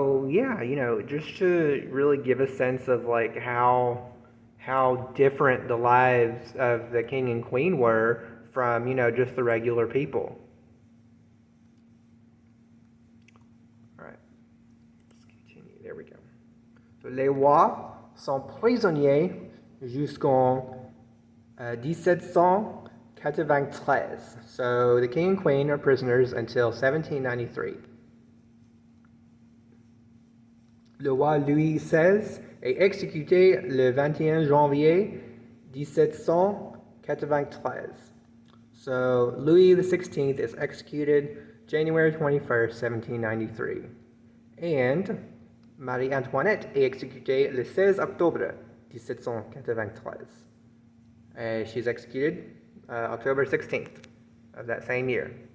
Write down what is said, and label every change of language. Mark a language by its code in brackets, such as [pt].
[en] Just to really give a sense of like how different the lives of the king and queen were from, just the regular people. All right, let's continue. There we go. [fr] So, les rois sont prisonniers jusqu'en 1793. [en] So the king and queen are prisoners until 1793. [fr] Le roi Louis XVI est exécuté le 21 janvier 1793. [en] So Louis XVI is executed January 21st, 1793. [fr] And Marie-Antoinette est exécutée le 16 octobre 1793. [en] She's executed October 16th of that same year.